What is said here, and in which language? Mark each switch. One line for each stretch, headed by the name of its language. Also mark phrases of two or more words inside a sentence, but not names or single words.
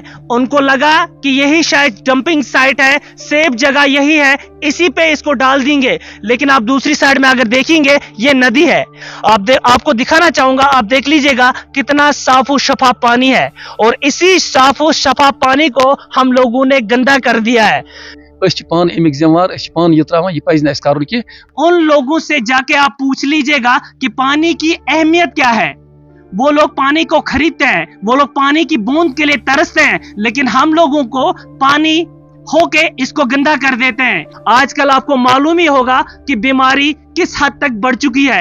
Urdu: اُن کو لگا کہ یہی شاید
English: dumping site
Urdu: ہے، سیف جگہ یہی ہے، اسی پہ اس کو ڈال دیں گے. لیکن آپ دوسری سائیڈ میں اگر دیکھیں گے یہ ندی ہے۔ آپ کو دکھانا چاہوں گا، آپ دیکھ لیجیے گا کتنا صاف اور شفاف پانی ہے اور اسی صاف اور شفاف پانی کو ہم لوگوں نے گندا کر دیا ہے.
Kashmiri: پان اَمِک ذِمہ وار، پان یہ تراوان، یہ پز کر کہ
Urdu: اُن لوگوں سے جا کے آپ پوچھ لیجیے گا کہ پانی کی اہمیت کیا ہے. وہ لوگ پانی کو خریدتے ہیں، وہ لوگ پانی کی بوند کے لیے ترستے ہیں، لیکن ہم لوگوں کو پانی ہو کے اس کو گندا کر دیتے ہیں. آج کل آپ کو معلوم ہی ہوگا کہ بیماری کس حد تک بڑھ چکی ہے.